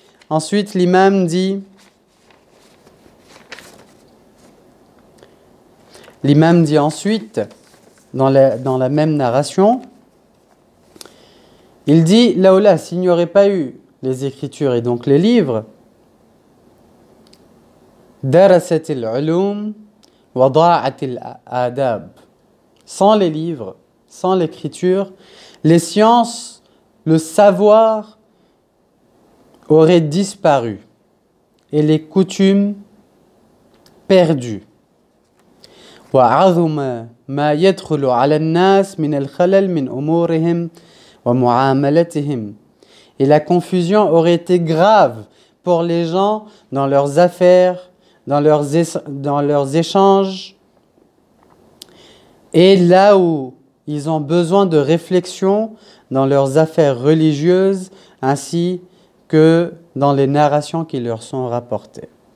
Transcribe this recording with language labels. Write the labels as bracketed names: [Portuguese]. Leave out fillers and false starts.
[French] Ensuite, l'imam dit ensuite, dans la même narration, il dit, là, s'il n'y aurait pas eu les écritures et donc les livres, [Arabic] darasat al-ulum wa da'at al-adab. [French] Sans les livres, sans l'écriture, les sciences, le savoir auraient disparu et les coutumes perdues. [Arabic] وعظم ما يدخل على الناس من الخلل من أمورهم ومعاملتهم. [French] Et la confusion aurait été grave pour les gens dans leurs affaires, dans leurs échanges, et là où ils ont besoin de réflexion dans leurs affaires religieuses, ainsi que dans les narrations qui leur sont rapportées.